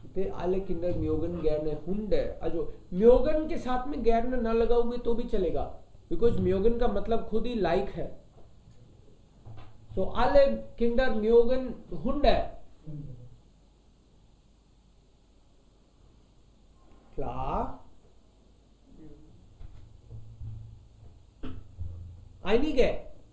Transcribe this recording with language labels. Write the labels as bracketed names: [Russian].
[German] alle Kinder mögen gerne Hunde. [Hindi] Also mögen के साथ में gerne ना लगाओगे तो भी चलेगा, because mögen का मतलब खुद ही like है. [German] So alle Kinder mögen Hunde. Klar. Einige.